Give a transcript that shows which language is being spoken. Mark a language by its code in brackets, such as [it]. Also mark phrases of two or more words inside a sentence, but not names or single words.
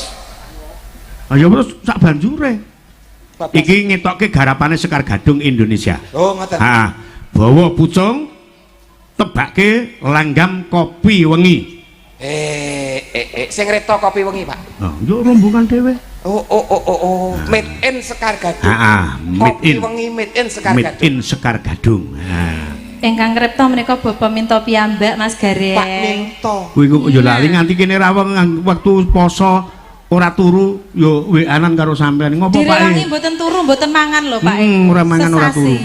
[jv] Ayo terus sak banjure. Iki ngetokke garapane Sekar Gadung Indonesia. Oh, ngoten. Ha, bawa pucung tebake langgam kopi wengi. Sing reto kopi wengi, Pak. Oh, yo rombongan dhewe. [en] Oh. Made in Sekar Gadung. [jv] Heeh, [en] made in. [jv] Kopi wengi [en] made in [jv] Sekar [en] Made Gadung. in Sekar Gadung. Ha. [jv] Ingkang kripto menika Bapak minta piyambak Mas Gareng. Pak Minto. Kuwi kok yo lali nganti kene rawang wektu poso ora turu yo WA-an karo sampean. Ngopo Pak? Direwangi mboten turu, mboten mangan lho Pak. Ora mangan ora turu.